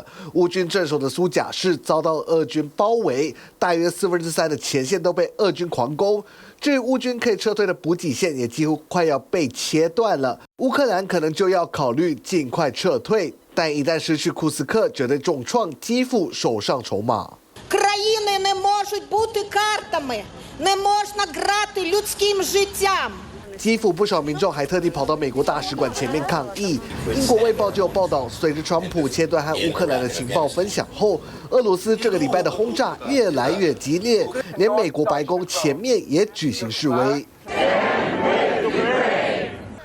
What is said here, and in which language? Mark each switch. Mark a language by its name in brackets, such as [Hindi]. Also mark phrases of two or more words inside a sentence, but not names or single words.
[Chinese] 乌军镇守的苏贾市遭到俄军包围，大约3/4的前线都被俄军狂攻。至于乌军可以撤退的补给线也几乎快要被切断了，乌克兰可能就要考虑尽快撤退，但一旦失去库斯克，绝对重创基辅手上筹码。 [Ukrainian] Країни не можуть бути картами, не можна грати людським життям. [Chinese] 基辅不少民众还特地跑到美国大使馆前面抗议。英国《卫报》就有报道，随着川普切断和乌克兰的情报分享后，俄罗斯这个礼拜的轰炸越来越激烈，连美国白宫前面也举行示威。